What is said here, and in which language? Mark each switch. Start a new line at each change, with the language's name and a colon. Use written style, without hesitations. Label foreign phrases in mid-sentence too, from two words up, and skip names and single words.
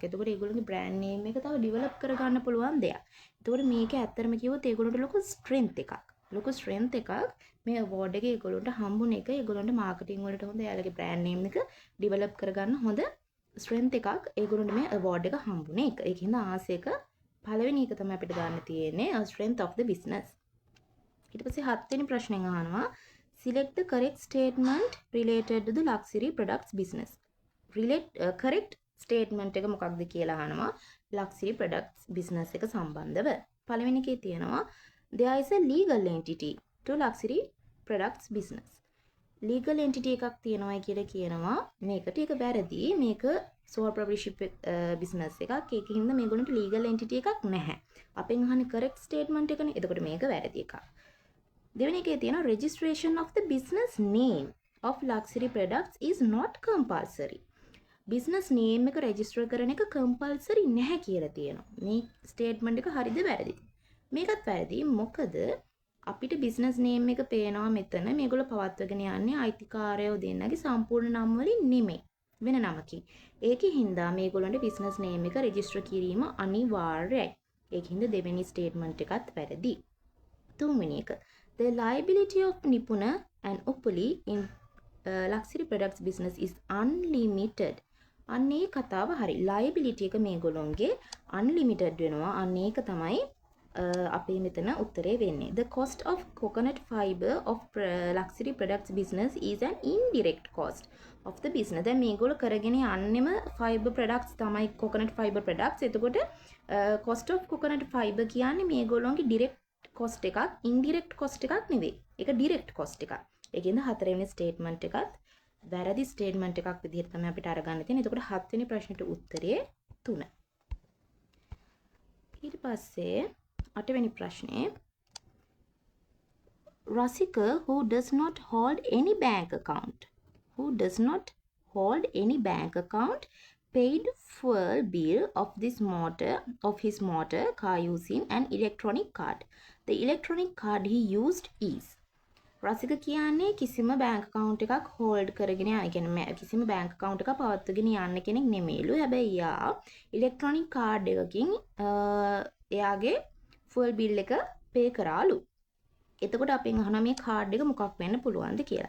Sinhala: එතකොට ඒගොල්ලෝගේ
English: brand name
Sinhala: එක තව develop කරගන්න පුළුවන් දෙයක්. එතකොට මේක ඇත්තටම කිව්වොත් ඒගොල්ලන්ට ලොකු strength එකක්. ලොකු strength එකක් මේ award එක ඒගොල්ලන්ට හම්බුන එක ඒගොල්ලන්ට marketing වලට හොඳ එයාලගේ
English: brand name
Sinhala: එක develop කරගන්න හොඳ ස්ට්‍රෙන්ත් එකක් ඒගොල්ලන්ට මේ අවෝඩ් එක හම්බුනේ එක. ඒකින්ද ආසයක පළවෙනි එක තමයි අපිට ගන්න තියෙන්නේ
English: strength of the business.
Sinhala: ඊට පස්සේ 7 වෙනි ප්‍රශ්නෙන් අහනවා
English: select the correct statement related to the luxury products business. correct statement
Sinhala: එක මොකක්ද කියලා අහනවා
English: luxury products business
Sinhala: එක සම්බන්ධව. පළවෙනි එකේ තියෙනවා
English: there is a legal entity to luxury products business. legal entity
Sinhala: එකක් තියෙනවා කියලා කියනවා මේකට ඒක වැරදි මේක
English: sole proprietorship business
Sinhala: එකක් ඒකින්ද මේගොල්ලන්ට
English: legal entity
Sinhala: එකක් නැහැ අපෙන් අහන්නේ
English: correct statement
Sinhala: එකනේ එතකොට මේක වැරදි එකක් දෙවෙනි එකේ තියෙනවා
English: registration of the business name of luxury products is not compulsory business name
Sinhala: එක register කරන එක compulsory නැහැ කියලා තියෙනවා මේ statement එක හරිද වැරදිද මේකත් වැරදි මොකද අපිට
English: business name
Sinhala: එක පේනවා මෙතන මේගොල්ලෝ පවත්වගෙන යන්නේ අයිතිකාරයෝ දෙන්නගේ සම්පූර්ණ නම් වලින් නෙමෙයි වෙන නමකින්. ඒකේ හින්දා මේගොල්ලන්ට
English: business name
Sinhala: එක රෙජිස්ටර් කිරීම අනිවාර්යයි. ඒකින්ද දෙවෙනි ස්ටේට්මන්ට් එකත් වැරදි. තුන්වෙනි එක
English: the liability of Nipuna and Uppuli in luxury products business is unlimited.
Sinhala: අන්නේ කතාව හරි. liability එක මේගොල්ලොන්ගේ unlimited වෙනවා. අන්නේ එක තමයි අපේ මෙතන උත්තරේ වෙන්නේ.
English: The cost of coconut fiber of luxury products business is an indirect cost of the business.
Sinhala: දැන් මේගොල්ලෝ කරගෙන යන්නෙම
English: fiber products
Sinhala: තමයි
English: coconut fiber products.
Sinhala: එතකොට
English: cost of coconut fiber
Sinhala: කියන්නේ මේගොල්ලෝගේ
English: direct cost
Sinhala: එකක්
English: indirect cost
Sinhala: එකක් නෙවෙයි. ඒක
English: direct cost
Sinhala: එකක්. ඒකින්ද හතරවෙනි statement එකත් වැරදි statement එකක් විදිහට තමයි අපිට අරගන්න තියෙන්නේ. එතකොට හත්වෙනි ප්‍රශ්නෙට උත්තරේ 3. ඊට පස්සේ 8 වෙනි ප්‍රශ්නේ
English: Rasika who does not hold any bank account paid fuel bill of his motor car using an electronic card. The electronic card he used is
Sinhala: රසික කියන්නේ කිසිම
English: bank account
Sinhala: එකක් hold කරගෙන යන කියන්නේ කිසිම
English: bank account
Sinhala: එකක් පවත්වාගෙන යන්න කෙනෙක් නෙමෙයිලු. හැබැයි යා
English: electronic card
Sinhala: එකකින් එයාගේ
English: fuel bill
Sinhala: එක pay කරාලු. එතකොට අපෙන් අහනවා මේ card එක මොකක් වෙන්න පුළුවන්ද කියලා.